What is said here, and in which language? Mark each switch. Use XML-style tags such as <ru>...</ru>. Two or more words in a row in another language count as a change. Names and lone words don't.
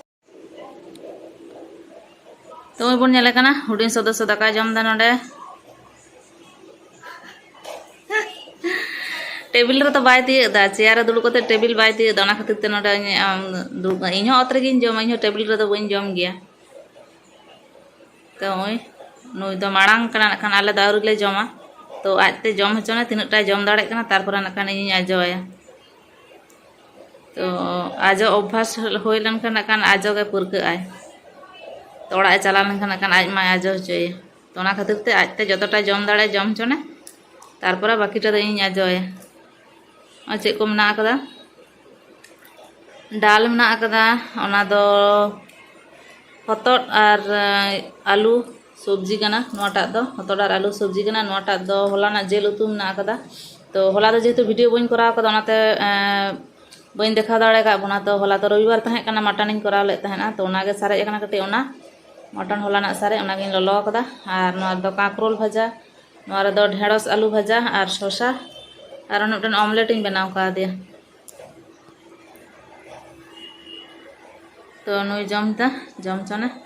<sat>तो बन नेले कना हुडिन सदस्य दाका जम दा नोडे टेबिल रे तो बाय तीदा चेयर रे दुड़ुब कते टेबिल बाय तीदा ओना खातिर ते नोडे दुड़ुब इन हो अत रेगिन जम इन हो टेबिल रे तो बइन जम गया तो ओय नुई तो माड़ांग कना नखान आले दाउरी ले जमा तो आजते जम होचना तिनटा जम दाड़े कना तारपर नखान इन आजोया तो आजो अभ्यास होय लनखान नखान आजो के पुरके आय तो ओड़ा चला लनखान नखान आज मा आजो होचोय तो ओना खातिर ते आजते जतटा जम दाड़े जम चने तारपर बाकीटा दो इन आजोया और चेक को मना कदा डाल मना कदा ओना दो हतड़ और आलू सब्जी कना नोटा दो हतड़ और आलू सब्जी कना नोटा दो हलाना जेल उतु मना कदा तो हला दो जेहेतु वीडियो बइन करा कदा ओनाते बइन देखा दाड़े का बना तो हला तो रविवार तहे कना मटन इन करा ले तहेना तो ओना गे सारे कना कटे ओना मटन हलाना सारे ओना गिन ललो कदा और नोआ दो काकरोल भाजा नोआ रे दो ढेड़स आलू भाजा और शसा और मिट्टन ऑमलेट इन बनाव का दिया तो नुई जमता जम चने</sat>